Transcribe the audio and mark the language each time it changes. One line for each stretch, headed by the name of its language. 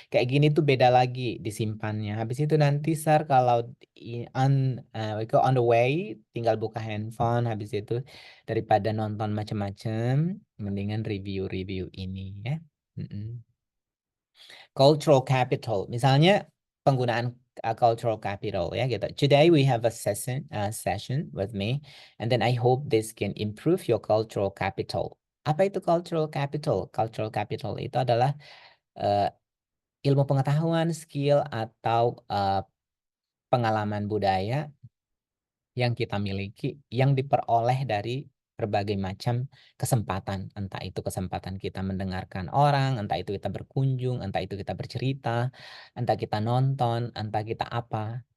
Indonesian: Kayak gini tuh beda lagi disimpannya. Habis itu nanti Sar kalau
English: on the way
Indonesian: tinggal buka handphone, habis itu daripada nonton macam-macam mendingan review ini ya.
English: Cultural capital.
Indonesian: Misalnya penggunaan cultural capital ya gitu.
English: Today we have a session with me and then I hope this can improve your cultural capital.
Indonesian: Apa itu cultural capital? Cultural capital itu adalah ilmu pengetahuan, skill, atau pengalaman budaya yang kita miliki, yang diperoleh dari berbagai macam kesempatan. Entah itu kesempatan kita mendengarkan orang, entah itu kita berkunjung, entah itu kita bercerita, entah kita nonton, entah kita apa.